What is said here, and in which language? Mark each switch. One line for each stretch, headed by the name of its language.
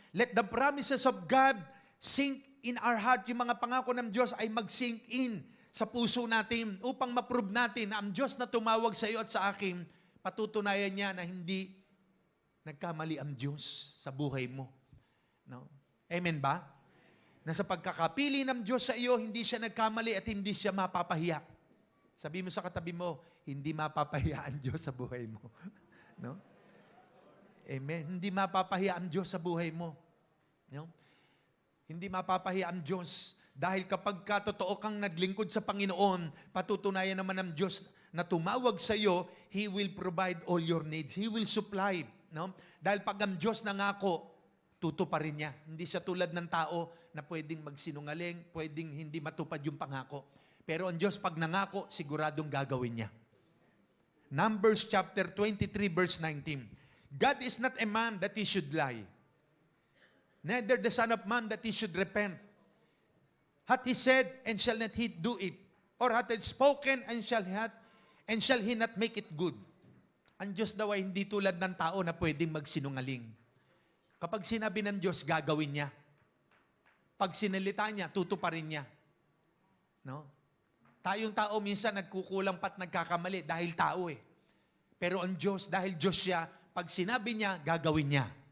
English: Let the promises of God sink in our heart.
Filipino: Yung mga pangako ng Diyos ay mag-sink in sa puso natin upang ma-prove natin na ang Diyos na tumawag sa iyo at sa akin, patutunayan niya na hindi nagkamali ang Diyos sa buhay mo. No? Amen ba? Na sa pagkakapili ng Diyos sa iyo, hindi siya nagkamali at hindi siya mapapahiya. Sabi mo sa katabi mo, hindi mapapahiya ang Diyos sa buhay mo. No? Amen. Hindi mapapahiya ang Diyos sa buhay mo. No? Hindi mapapahiya ang Diyos. Dahil kapag totoo kang naglingkod sa Panginoon, patutunayan naman ng Diyos na tumawag sa iyo,
English: He will provide all your needs. He will supply.
Filipino: No? Dahil pag ang Diyos nangako, tutuparin niya. Hindi siya tulad ng tao na pwedeng magsinungaling, pwedeng hindi matupad yung pangako. Pero ang Diyos pag nangako, siguradong gagawin niya.
English: Numbers chapter 23 verse 19. God is not a man that he should lie, neither the son of man that he should repent. Hath he said, and shall not he do it? Or hath he spoken, and shall he not make it good?
Filipino: Ang Diyos daw ay hindi tulad ng tao na pwedeng magsinungaling. Kapag sinabi ng Diyos, gagawin niya. Pag sinalita niya, tutuparin niya. No? Tayong tao minsan nagkukulang pa't nagkakamali dahil tao eh. Pero ang Diyos, dahil Diyos siya, pag sinabi niya, gagawin niya.